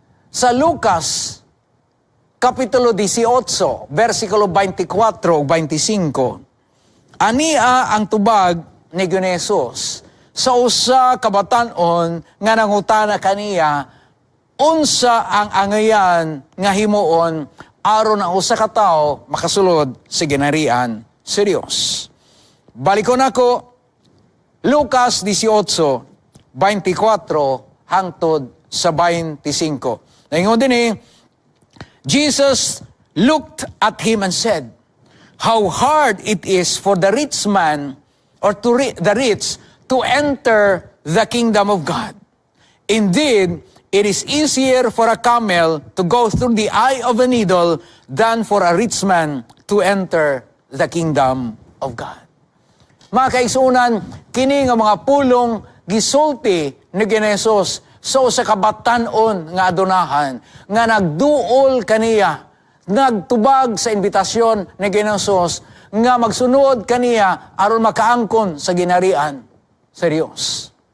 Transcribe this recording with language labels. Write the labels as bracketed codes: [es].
[ceb] Sa Lucas Kapitulo 18, versikulo 24 o 25, ania ang tubag ni Jesus sa usa ka batan-on nga nangutana kaniya unsa ang angayan nga himuon aron ang usa ka tawo makasulod sa ginharian sa Dios. Balikon ako, Lucas 18, 24 hangtod sa 25. Naingon din [en] Jesus looked at him and said, "How hard it is for the rich man or the rich to enter the kingdom of God. Indeed, it is easier for a camel to go through the eye of a needle than for a rich man to enter the kingdom of God." [ceb] Mga kaigsunan, kini nga mga pulong gisulti ni Jesus so sa kabatanon nga adunahan, nga nagduol kaniya, nagtubag sa invitasyon ni Jesus, nga magsunod kaniya aron makaangkon sa ginharian sa Dios.